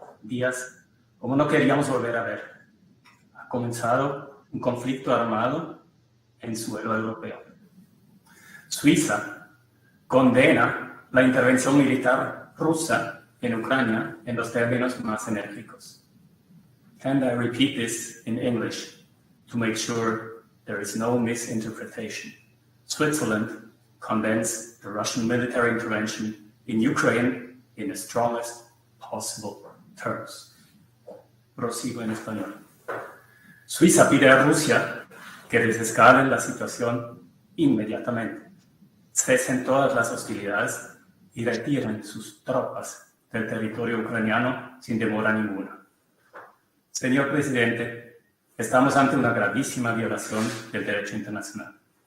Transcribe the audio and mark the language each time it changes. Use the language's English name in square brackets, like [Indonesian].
[Spanish] Días como no queríamos volver a ver. Ha comenzado un conflicto armado en suelo europeo. Suiza condena la intervención militar rusa en Ucrania en los términos más enérgicos. [English] And I repeat this in English to make sure there is no misinterpretation. Switzerland condemns the Russian military intervention in Ukraine in the strongest possible terms. [Spanish] Prosigo en español. Suiza pide a Rusia que desescale la situación inmediatamente, cesen todas las hostilidades y retiren sus tropas del territorio ucraniano sin demora ninguna. Señor presidente, estamos ante una gravísima violación del derecho internacional.